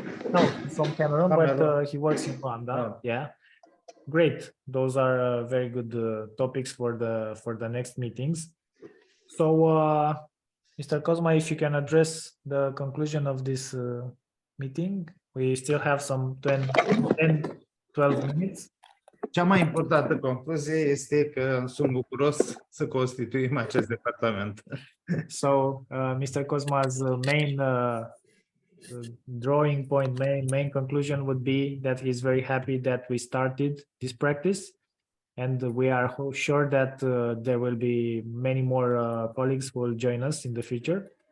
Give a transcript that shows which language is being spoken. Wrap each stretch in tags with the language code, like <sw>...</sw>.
<en>No, he's from Cameroon, but he works in Rwanda. Yeah. Great. Those are very good topics for the next meetings. So Mr. Cosma, if you can address the conclusion of this meeting, we still have some 10-12 minutes.</en> <ro>Cea mai importantă concluzie este că sunt bucuros să constituim acest departament.</ro> <en>So, Mr. Cosma's main drawing point, main conclusion would be that he's very happy that we started this practice, and we are sure that there will be many more colleagues who will join us in the future.</en>